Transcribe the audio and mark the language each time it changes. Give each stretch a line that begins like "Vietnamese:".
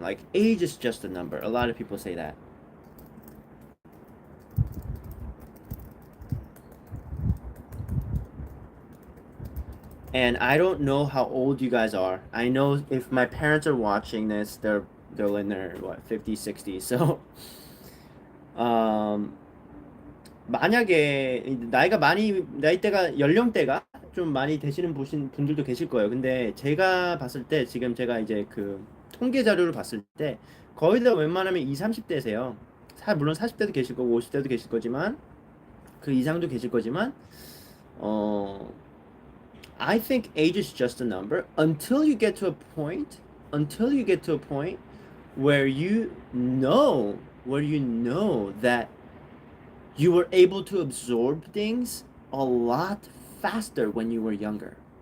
English: Like age is just a number. A lot of people say that. And I don't know how old you guys are. I know if my parents are watching this, they're in their what 50s, 60s.
Korean: So um, 만약에 나이대가 연령대가 좀 많이 되시는 분들도 계실 거예요. 근데 제가 봤을 때 지금 제가 이제 그 통계 자료를 봤을 때 거의 다 웬만하면 20, 30대세요. 물론 40대도 계실 거고 50대도 계실 거지만 그 이상도 계실 거지만
English: 어 I think age is just a number until you get to a point, until you get to a point where you know that you were able to absorb things a lot faster when you were younger.